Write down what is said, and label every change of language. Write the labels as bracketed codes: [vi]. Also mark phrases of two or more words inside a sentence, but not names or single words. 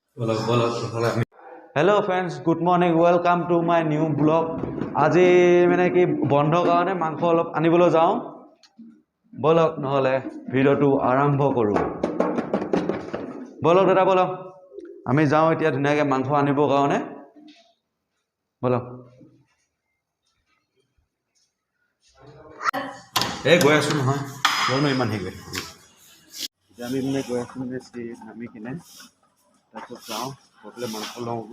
[en] Hello friends, good morning, welcome to my new blog. [as] আজি মানে কি বন্ধ কাৰণে মাংস অলপ আনিবলৈ যাওঁ। বলক নহলে ভিডিওটো আৰম্ভ কৰোঁ। বলক দাদা বলক, আমি যাওঁ এতিয়া ধুনীয়াকৈ মাংস আনিবৰ কাৰণে। বলক। এই গৈ আছোঁ নহয়, কিয়নো ইমান হেৰি কৰি আমি মানে গৈ আছোঁ মানে নামি কিনে তাৰপিছত যাওঁ গৈ পেলাই মাংস লওঁগৈ।